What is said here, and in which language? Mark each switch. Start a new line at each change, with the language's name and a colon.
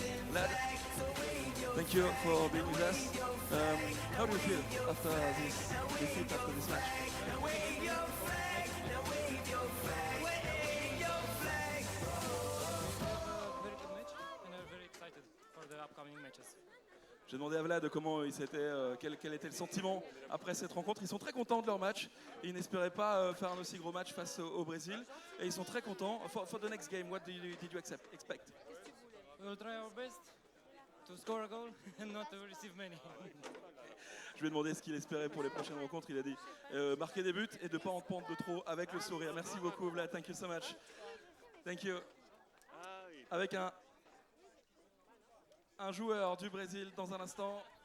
English: Vlad, thank you for being with us. How do you feel after this defeat, after this match? Very good match, and I'm very excited for the upcoming matches.
French: J'ai demandé à Vlad comment quel était le sentiment après cette rencontre. Ils sont très contents de leur match. Ils n'espéraient pas faire un aussi gros match face au Brésil. Et ils sont très contents.
English: For the next game, what did you expect? We will try our best to score a goal and not to receive many.
French: Je lui ai demandé ce qu'il espérait pour les prochaines rencontres. Il a dit marquer des buts et de ne pas en prendre de trop avec le sourire. Merci beaucoup Vlad,
English: thank you so much. Thank you.
French: Avec un joueur du Brésil dans un instant.